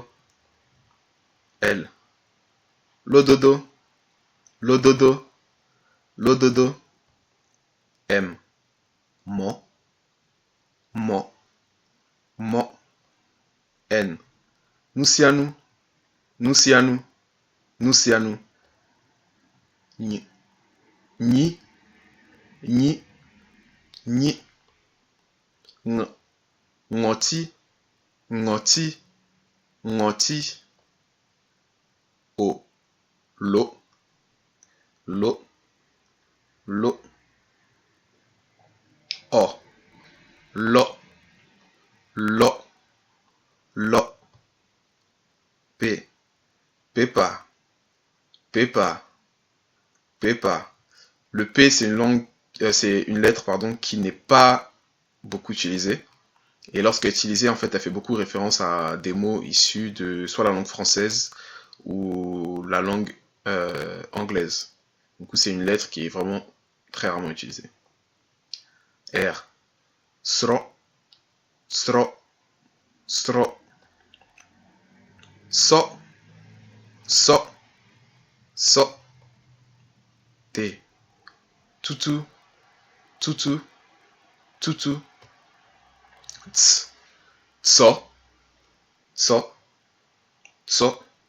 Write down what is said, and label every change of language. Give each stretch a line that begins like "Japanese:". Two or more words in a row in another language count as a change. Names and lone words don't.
Ewe: L, lododo, lododo, lododo. M, mo, mo, Nusianu, Nusianu, Nusianu. Ni, ni, ni, ni. Ng, ngoti, ngoti, ngoti. O, lo, lo, lo. O, lo, lo, lo. P, pepa, pepa, pepa.
French: Le P, c'est une lettre, pardon, qui n'est pas beaucoup utilisée. Et lorsqu'elle est utilisée, en fait, elle fait beaucoup référence à des mots issus de soit la langue française ou la langue anglaise. Du coup, c'est une lettre qui est vraiment très rarement utilisée.
Ewe: R. Sro, sro, sro. So, so, so. T. Tutu, tutu, tutu. Ts, so, so, so.